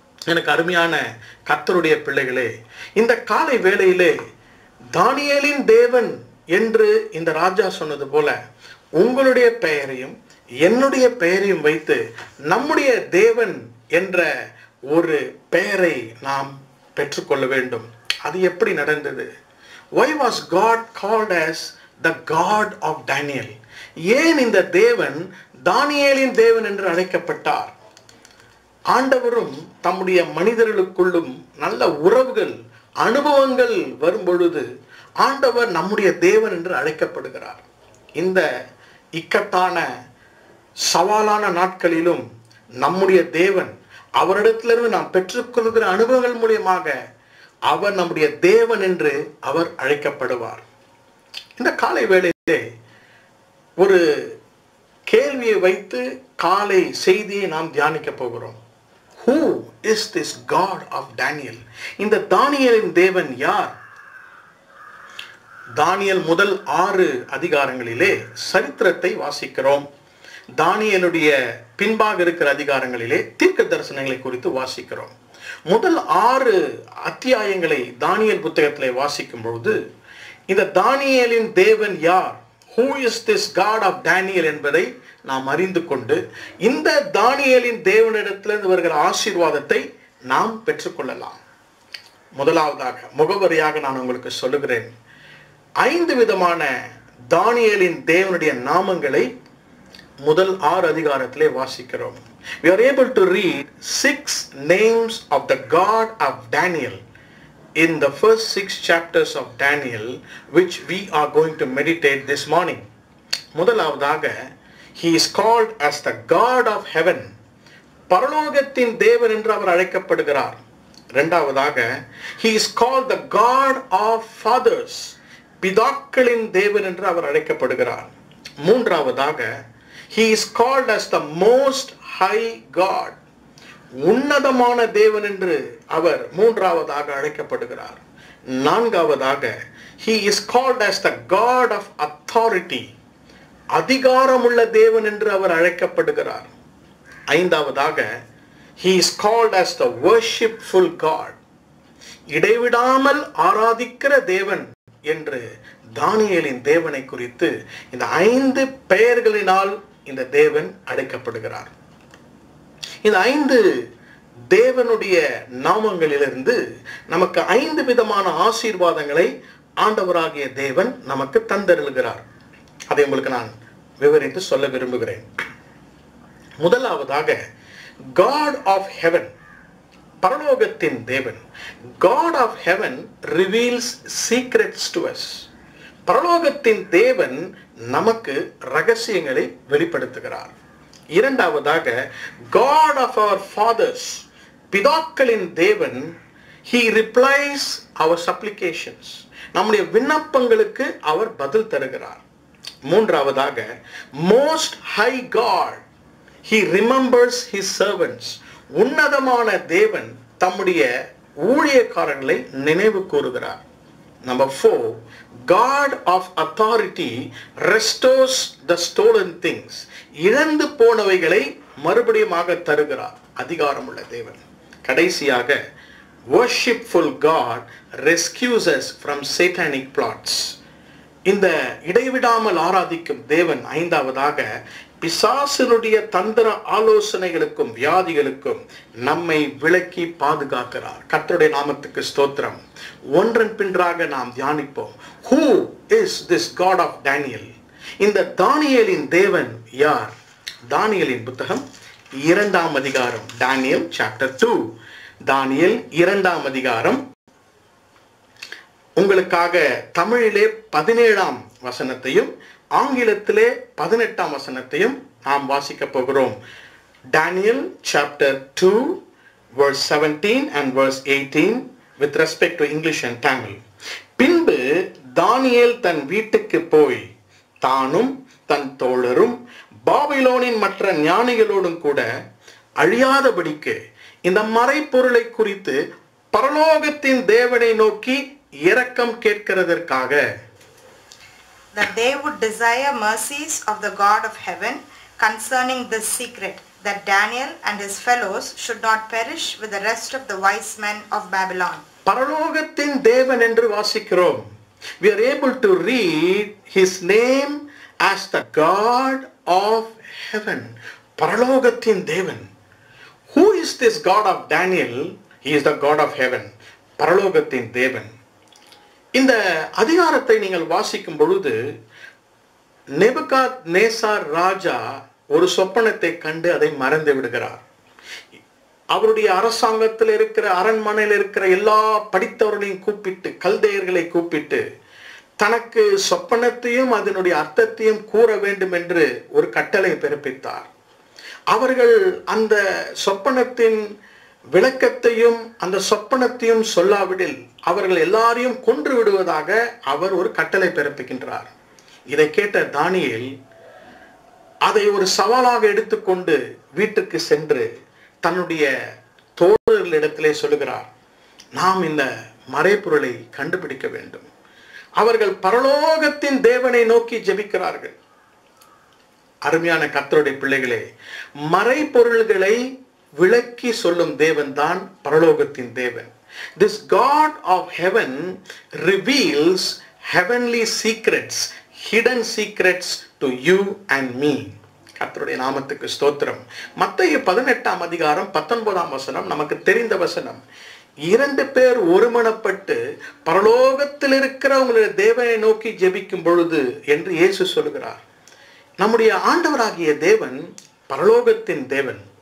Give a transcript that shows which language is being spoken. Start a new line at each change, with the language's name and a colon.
Tamil: எனக்கு அருமையான கர்த்தருடைய பிள்ளைகளே, இந்த காலை வேளையிலே தானியேலின் தேவன் என்று இந்த ராஜா சொன்னது போல உங்களுடைய பெயரையும் என்னுடைய பெயரையும் வைத்து நம்முடைய தேவன் என்ற ஒரு பெயரை நாம் பெற்றுக்கொள்ள வேண்டும். அது எப்படி நடந்தது?
English: Why was God called as the God of Daniel?
Tamil: ஏன் இந்த தேவன் தானியேலின் தேவன் என்று அழைக்கப்பட்டார்? ஆண்டவரும் தம்முடைய மனிதர்களுக்குள்ளும் நல்ல உறவுகள், அனுபவங்கள் வரும் பொழுது ஆண்டவர் நம்முடைய தேவன் என்று அழைக்கப்படுகிறார். இந்த இக்கட்டான சவாலான நாட்களிலும் நம்முடைய தேவன், அவரிடத்திலிருந்து நாம் பெற்றுக்கொள்கிற அனுபவங்கள் மூலியமாக அவர் நம்முடைய தேவன் என்று அவர் அழைக்கப்படுவார். இந்த காலை வேளையிலே ஒரு கேள்வியை வைத்து காலை செய்தியை நாம் தியானிக்க போகிறோம்.
English: Who is this God of Daniel?
Tamil: இந்த தானியேலின் தேவன் யார்? தானியேல் முதல் 6 அதிகாரங்களிலே சரித்திரத்தை வாசிக்கிறோம். தானியேலுடைய பின்பாக இருக்கிற அதிகாரங்களிலே தீர்க்க தரிசனங்களை குறித்து வாசிக்கிறோம். முதல் 6 அத்தியாயங்களை தானியேல் புத்தகத்திலே வாசிக்கும் பொழுது இந்த தானியேலின் தேவன் யார்,
English: who is this God of Daniel
Tamil: என்பதை நாம் அறிந்து கொண்டு இந்த தானியேலின் தேவனிடத்திலிருந்து வருகிற ஆசீர்வாதத்தை நாம் பெற்றுக்கொள்ளலாம். முதலாவதாக முகவரியாக நான் உங்களுக்கு சொல்லுகிறேன். 5 விதமான தானியேலின் தேவனுடைய நாமங்களை முதல் 6 அதிகாரத்திலே வாசிக்கிறோம்.
English: We are able to read 6 names of the God of Daniel in the first 6 chapters of Daniel, which we are going to meditate this morning.
Tamil: முதலாவதாக,
English: he is called as the God of heaven.
Tamil: பரலோகத்தின் தேவன் என்று அவர் அழைக்கப்படுகிறார். இரண்டாவதாக,
English: he is called the God of fathers.
Tamil: பிதாக்களின் தேவன் என்று அவர் அழைக்கப்படுகிறார். மூன்றாவதாக,
English: he is called as the most high God.
Tamil: உன்னதமான தேவன் என்று அவர் மூன்றாவதாக அழைக்கப்படுகிறார். நான்காவதாக,
English: he is called as the God of authority.
Tamil: அதிகாரமுள்ள தேவன் என்று அவர் அழைக்கப்படுகிறார். ஐந்தாவதாக,
English: he is called as the worshipful God.
Tamil: இடைவிடாமல் ஆராதிக்கிற தேவன் என்று தானியேலின் தேவனை குறித்து இந்த 5 பெயர்களினால் இந்த தேவன் அழைக்கப்படுகிறார். இந்த 5 தேவனுடைய நாமங்களிலிருந்து நமக்கு 5 விதமான ஆசீர்வாதங்களை ஆண்டவராகிய தேவன் நமக்கு தந்தருளுகிறார். அதை உங்களுக்கு நான் விவரித்து சொல்ல விரும்புகிறேன். முதலாவதாக,
English: God of heaven,
Tamil: பரலோகத்தின் தேவன்.
English: God of heaven reveals secrets to us.
Tamil: பரலோகத்தின் தேவன் நமக்கு ரகசியங்களை வெளிப்படுத்துகிறார். இரண்டாவதாக,
English: God of our fathers,
Tamil: பிதாக்களின் தேவன்,
English: he replies our supplications.
Tamil: நம்முடைய விண்ணப்பங்களுக்கு அவர் பதில் தருகிறார். மூன்றாவதாக,
English: most high God, he remembers his servants.
Tamil: உன்னதமான தேவன் தம்முடைய ஊழியக்காரர்களை நினைவு கூறுகிறார்.
English: Number 4, God of authority restores the stolen things.
Tamil: இழந்து போனவைகளை மறுபடியுமாக தருகிறார். அதிகாரமுள்ள தேவன். கடைசியாக,
English: worshipful God rescues us from satanic plots.
Tamil: இந்த இடைவிடாமல் ஆராதிக்கும் தேவன் ஐந்தாவதாக பிசாசினுடைய தந்திர ஆலோசனைகளுக்கும் வியாதிகளுக்கும் நம்மை விலக்கி பாதுகாக்கிறார். கர்த்தருடைய நாமத்துக்கு ஸ்தோத்திரம். ஒன்றன் பின்றாக நாம் தியானிப்போம்.
English: Who is this God of Daniel?
Tamil: இந்த தானியேலின் தேவன் யார்? தானியேலின் புத்தகம் 2ஆம் அதிகாரம்.
English: Daniel chapter 2.
Tamil: தானியேல் 2ஆம் அதிகாரம். உங்களுக்காக தமிழிலே 17ஆம் வசனத்தையும் ஆங்கிலத்திலே 18ஆம் வசனத்தையும் நாம் வாசிக்க போகிறோம்.
English: Daniel chapter 2 verse 17 and verse 18 with respect to English and Tamil.
Tamil: பின்பு தானியேல் தன் வீட்டுக்கு போய் தானும் தன் தோழரும் பாபிலோனின் மற்ற ஞானிகளோடும் கூட அழியாதபடிக்கு இந்த மறைப்பொருளை குறித்து பரலோகத்தின் தேவனை நோக்கி இரக்கம் கேட்கிறதற்காக,
English: that they would desire mercies of the God of heaven concerning this secret, that Daniel and his fellows should not perish with the rest of the wise men of Babylon.
Tamil: பரலோகத்தின் தேவன் என்று வாசிக்கிறோம்.
English: We are able to read his name as the God of heaven.
Tamil: பரலோகத்தின் தேவன்.
English: Who is this God of Daniel? He is the God of heaven.
Tamil: பரலோகத்தின் தேவன். இந்த அதிகாரத்தை நீங்கள் வாசிக்கும் பொழுது நேபுகாத்நேசார் ராஜா ஒரு சொப்பனத்தை கண்டு அதை மறந்து விடுகிறார். அவருடைய அரசாங்கத்தில் இருக்கிற அரண்மனையில் இருக்கிற எல்லா படித்தவர்களையும் கூப்பிட்டு, கல்தேயர்களை கூப்பிட்டு, தனக்கு சொப்பனத்தையும் அதனுடைய அர்த்தத்தையும் கூற வேண்டும் என்று ஒரு கட்டளை பிறப்பித்தார். அவர்கள் அந்த சொப்பனத்தின் விளக்கத்தையும் அந்த சொப்பனத்தையும் சொல்லாவிடில் அவர்கள் எல்லாரையும் கொன்று விடுவதாக அவர் ஒரு கட்டளை பிறப்பிக்கின்றார். இதை கேட்ட தானியேல் அதை ஒரு சவாலாக எடுத்துக்கொண்டு வீட்டுக்கு சென்று தன்னுடைய தோழர்களிடத்திலே சொல்லுகிறார், நாம் இந்த மறைபொருளை கண்டுபிடிக்க வேண்டும். அவர்கள் பரலோகத்தின் தேவனை நோக்கி ஜெபிக்கிறார்கள். அருமையான கர்த்தருடைய பிள்ளைகளே, மறைபொருள்களை விளக்கி சொல்லும் தேவன் தான் பரலோகத்தின் தேவன்.
English: This God of heaven reveals heavenly secrets, hidden secrets to you and me.
Tamil: கர்த்தருடைய நாமத்துக்கு ஸ்தோத்திரம். மத்தேயு 18ஆம் அதிகாரம் 19ஆம் வசனம் நமக்கு தெரிந்த வசனம். 2 பேர் ஒருமனப்பட்டு பரலோகத்தில் இருக்கிற உங்களுடைய தேவனை நோக்கி ஜெபிக்கும் பொழுது என்று இயேசு சொல்கிறார். நம்முடைய ஆண்டவராகிய தேவன் பரலோகத்தின் தேவன்.